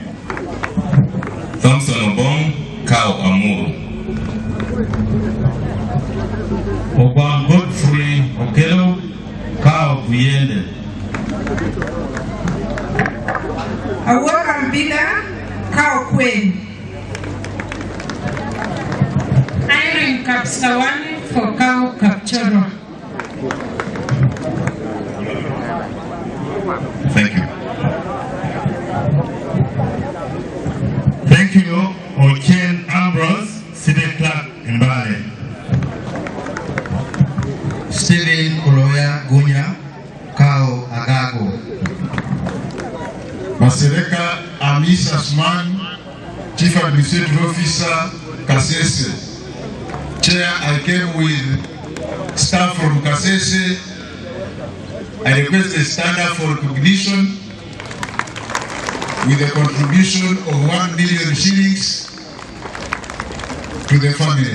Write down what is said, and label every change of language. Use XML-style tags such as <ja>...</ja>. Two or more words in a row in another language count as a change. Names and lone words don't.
<en>Thompson Obong, CAO Amuru. Obang Godfrey Okelo, CAO Buyende. Awaka Mbida, CAO Queen. Irene Kapsawani for CAO Kapchoro. Thank you. Thank you, Ochen Ambrose, City Clerk in Bale. Stephen Kuloya Gunya, CAO Agago. Masereka Amis Asman, Chief Administrative Officer, Kasese. Chair, I came with staff from Kasese. I request a stand up for recognition with a contribution of 1 million shillings to the family.</en>